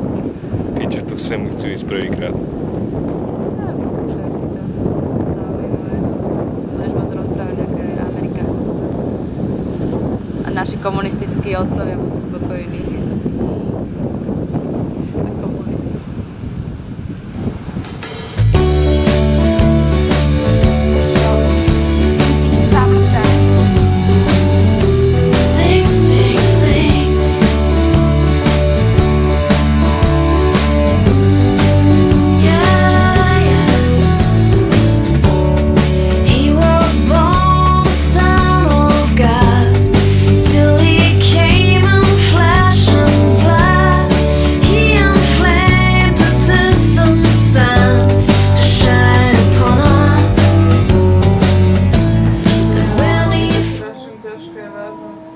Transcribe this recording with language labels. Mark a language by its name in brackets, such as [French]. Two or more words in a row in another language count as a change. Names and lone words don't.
[Slovak] Tí, čo tu chcú ísť prvýkrát. No, vyskúšaj si to. Zaujímavé. Si budeš môcť rozprávať, aká je Amerika hnusná. A naši komunistickí otcovia budú spokojní. Ako boli. [English] Sing, sing, sing. Yeah, yeah. He was born the Son of God. Still he came in flesh and blood. He inflamed the distant sun to shine upon us. And when he [Slovak] Strašne ťažké, vážne.